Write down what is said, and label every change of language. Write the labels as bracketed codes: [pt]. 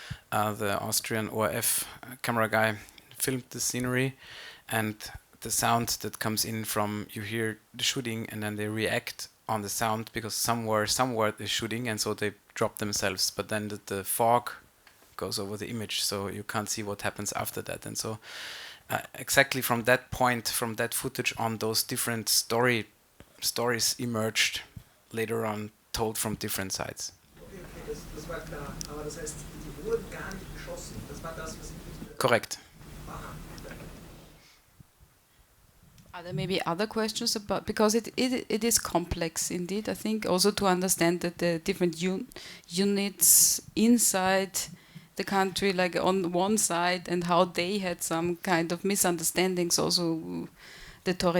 [en] The Austrian ORF camera guy filmed the scenery, and the sound that comes in from, you hear the shooting and then they react on the sound because somewhere they're shooting, and so they drop themselves, but then the fog goes over the image, so you can't see what happens after that. And so exactly from that point, from that footage on, those different stories emerged later on, told from different sides. [de] Okay, das war klar, aber das heißt, die wurden gar nicht geschossen, das war das, was ich... [en] Correct. Are there maybe other questions about, because it is complex indeed, I think, also to understand that the different units inside the country, like on one side, and how they had some kind of misunderstandings, also the